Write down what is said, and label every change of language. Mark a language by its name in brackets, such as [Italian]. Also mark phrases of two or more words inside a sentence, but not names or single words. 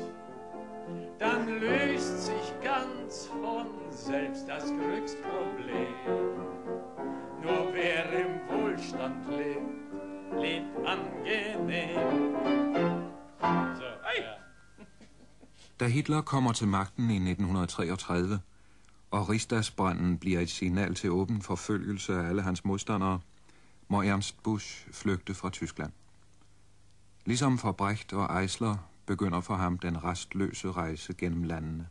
[German] Dann löst sich ganz von selbst das Glücksproblem. Nur wer im Wohlstand lebt, lebt angenehm. So, ja. [Danish] Da Hitler kommer til magten i 1933, og Rigsdagsbranden bliver et signal til åben forfølgelse af alle hans modstandere, må Ernst Busch flygte fra Tyskland. Ligesom for Brecht og Eisler begynder for ham den restløse rejse gennem landene.